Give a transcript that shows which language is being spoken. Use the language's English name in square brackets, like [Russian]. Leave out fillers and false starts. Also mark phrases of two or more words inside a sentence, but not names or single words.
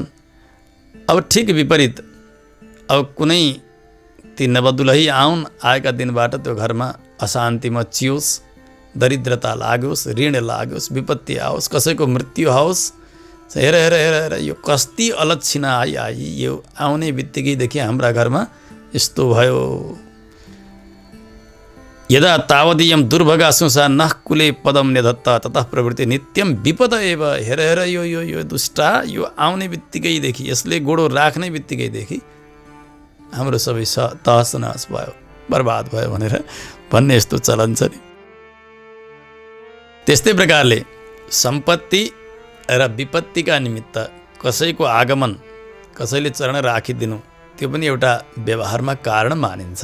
[Nepali] अब ठिक विपरीत, अब कुनै ती नवदुलही आउन्, आएका दिनबाट त्यो घरमा अशान्ति मचियोस्, दरिद्रता लागोस्, ऋण लागोस्, विपत्ति आओस्, कसैको मृत्यु आओस्। हेर हेर हेर हेर यो कस्ती अलक्षिना आई यो आउने बित्तिकैदेखि हाम्रा घरमा यस्तो भयो। [Sanskrit] यदा तावदीयम दुर्भगासुसा नः कुले पदम निधत्त ततः प्रवृत्ति नित्यम विपद एव। [Nepali] हेर हेर यो यो यो दुष्टा यो आउने बित्तिकैदेखि, यसले गोडो राख्ने बित्तिकैदेखि हाम्रो सबै तहस नहस भयो, बर्बाद भयो भनेर भन्ने यस्तो चलन छ नि। त्यस्तै प्रकारले सम्पत्ति र विपत्तिका निमित्त कसैको आगमन, कसैले चरण राखिदिनु, त्यो पनि एउटा व्यवहारमा कारण मानिन्छ।